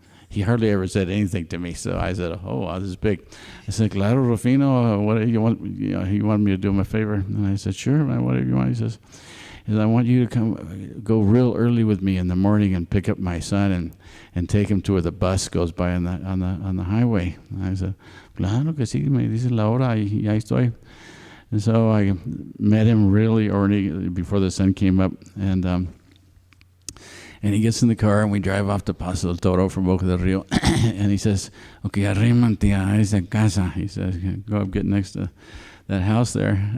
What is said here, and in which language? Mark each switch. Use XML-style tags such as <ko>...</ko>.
<en>He hardly ever said anything to me, so I said, oh, wow, this is big. I said, claro, Rufino, what do you want? He wanted me to do him a favor. And I said, sure, man, whatever you want. He says, I want you to go real early with me in the morning and pick up my son and take him to where the bus goes by on the highway. And I said,</en> <es>claro que sí, me dice la hora y ahí estoy.</es> <en>And so I met him really early before the sun came up, and he gets in the car and we drive off to Paso del Toro from Boca del Rio, and he says, okay,</en> <es>arrímate a esa casa.</es> <en>He says, go up, get next to that house there.</en>